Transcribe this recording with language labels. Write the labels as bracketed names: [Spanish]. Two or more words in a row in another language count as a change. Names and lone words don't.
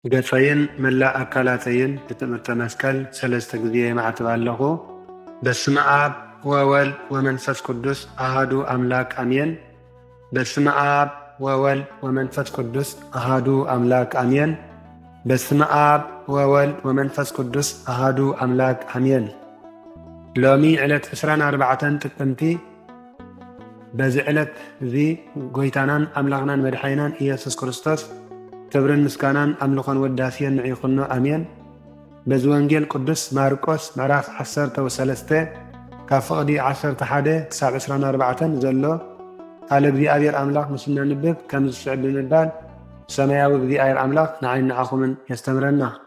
[Tigrinya] ገጸይን መላእ አካላተይን ብትምህርተ መስቀል ሰለስተ ጊዜ የማዕትብ ኣለኹ። [Geez] በስመ አብ ወወልድ ወመንፈስ ቅዱስ አሃዱ አምላክ አሜን። በስመ አብ ወወልድ ወመንፈስ ቅዱስ አሃዱ አምላክ አሜን። በስመ አብ ወወልድ ወመንፈስ ቅዱስ አሃዱ አምላክ አሜን። [Tigrinya] ሎሚ ዕለት 24 ጥቅምቲ በዚ ዕለት እዚ ጎይታናን አምላኽናን መድሓይናን ኢየሱስ ክርስቶስ ክብርን ምስጋናን አምልኾን ወዳስየን ንዕይኹኖ አሜን። በዚ ወንጌል ቅዱስ ማርቆስ ምዕራፍ 13 ካብ ፍቕዲ 11 ክሳብ 24 ዘሎ ቃል እግዚአብሔር አምላኽ ምስና ንብብ ከም ዝስዕብ ብምባል ሰማያዊ እግዚአብሔር አምላኽ ንዓይን ንዓኹምን የስተምረና።